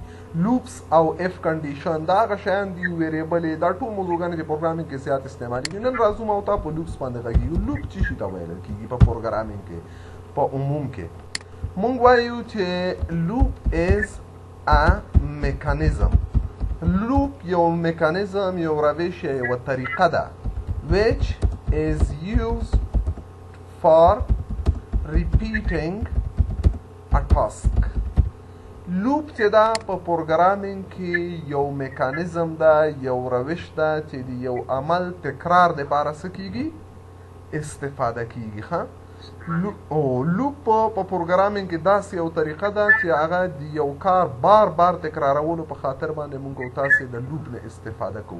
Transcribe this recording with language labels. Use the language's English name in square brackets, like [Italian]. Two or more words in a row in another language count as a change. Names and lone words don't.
[Pashto] لوپس او اف کنډیشن دا هغه شیان دي ویریبلې، دا ټول موضوعګانې چې پروګرامینګ کې زیات استعمالیږي. نن راځو ما او تا په لوپس باندې غږیږو. لوپ څه شي ته ویل کېږي په پروګرامینګ کې؟ [English] په عموم کې مونږ وایو چې loop is a mechanism. [Pashto] لوپ یو میکانیزم، یو روش، یوه طریقه ده [English] which is used for repeating a task. [Pashto] لوپ چې دا په پروګرامینګ کې یو میکانیزم ده، یو روش ده چې د یو عمل تکرار دپاره څه کېږي؟ استفاده کېږي. ښه، لوپ په پروګرامینګ کې داسې یو طریقه ده چې هغه د یو کار بار بار تکرارولو په خاطر باندې مونږ او تاسې د لوپ نه استفاده کوو.